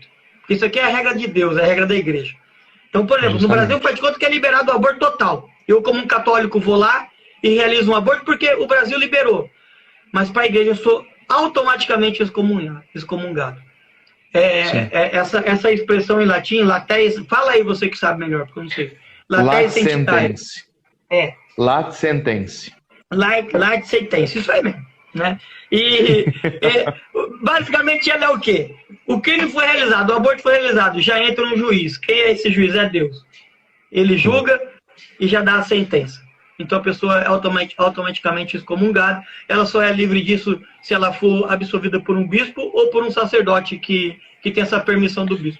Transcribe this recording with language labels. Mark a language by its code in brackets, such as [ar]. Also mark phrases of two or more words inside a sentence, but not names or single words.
[pt] Isso aqui é a regra de Deus, é a regra da igreja. Então, por exemplo, no Brasil faz de conta que é liberado o aborto total. Eu, como um católico, vou lá e realizo um aborto porque o Brasil liberou. Mas para a igreja eu sou automaticamente excomungado. Essa expressão em latim, laté, fala aí você que sabe melhor, porque eu não sei. [la] Lat sentense. Lat sentense. Lat sentense, [pt] isso aí mesmo. Né? E basicamente ela é o quê? O crime foi realizado, o aborto foi realizado, já entra um juiz. Quem é esse juiz? É Deus. Ele julga e já dá a sentença. Então a pessoa é automaticamente excomungada. Ela só é livre disso se ela for absolvida por um bispo ou por um sacerdote que tem essa permissão do bispo.